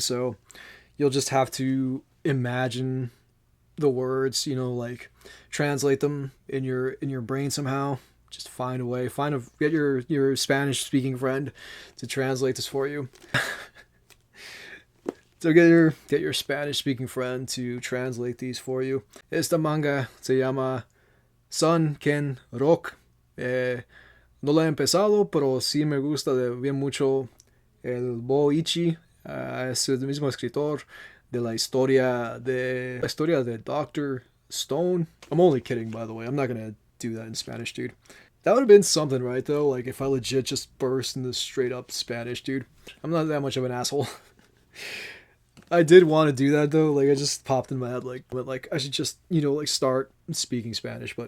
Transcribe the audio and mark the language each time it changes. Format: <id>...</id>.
<en>So you'll just have to imagine the words. You know, like translate them in your brain somehow. Just find a way. Get your Spanish speaking friend to translate this for you. So get your Spanish speaking friend to translate these for you.</en> <es>Esta manga se llama Sun Ken Rock. No la he empezado, pero sí me gusta bien mucho el Boichi. Es el mismo escritor de la historia de Doctor Stone.</es> <en>I'm only kidding, by the way. I'm not gonna do that in Spanish, dude. That would have been something, right, though? Like, if I legit just burst into straight up Spanish, dude. I'm not that much of an asshole. I did want to do that though. Like, I just popped in my head, like, but like I should just, you know, like start speaking Spanish.</en>